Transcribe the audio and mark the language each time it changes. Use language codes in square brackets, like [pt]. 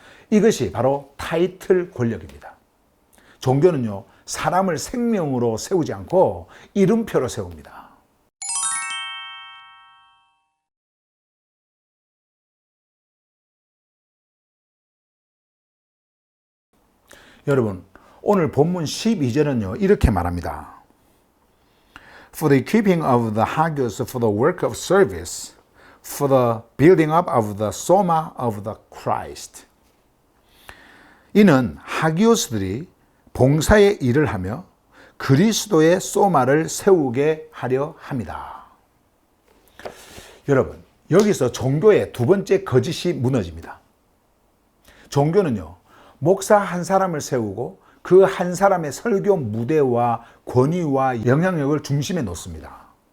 [ko] 이것이 바로 타이틀 권력입니다. 종교는요, 사람을 생명으로 세우지 않고 이름표로 세웁니다. 여러분, 오늘 본문 12절은요, 이렇게 말합니다. [en] For the keeping of the hagios for the work of service, for the building up of the soma of the Christ. [ko] 이는 하기오스들이 봉사의 일을 하며 그리스도의 소마를 세우게 하려 합니다. 여러분, 여기서 종교의 두 번째 거짓이 무너집니다. 종교는요, 목사 한 사람을 세우고 그 한 사람의 설교 무대와 권위와 영향력을 중심에 놓습니다.